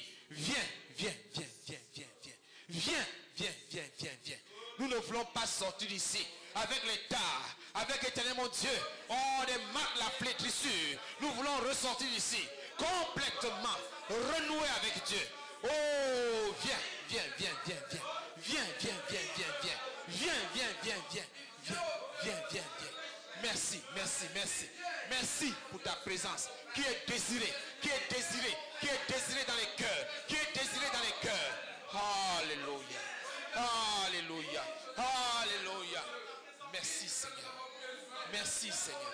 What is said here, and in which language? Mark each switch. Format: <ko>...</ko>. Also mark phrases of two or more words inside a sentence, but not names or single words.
<fr>Viens, viens, viens, viens, viens, viens. Viens, viens, viens, viens, viens. Nous ne voulons pas sortir d'ici avec les tares, avec éternel mon Dieu, oh, des marques, la flétrissure. Nous voulons ressortir d'ici complètement renouer avec Dieu. Oh, viens, viens, viens, viens, viens. Viens, viens, viens, viens, viens. Viens, viens, viens, viens. Viens, viens, viens, viens. Merci, merci, merci. Merci pour ta présence qui est désirée, qui est désirée, qui est désirée dans les cœurs, qui est désirée dans les cœurs. Alléluia. Alléluia. Alléluia. Merci Seigneur. Merci Seigneur.</fr>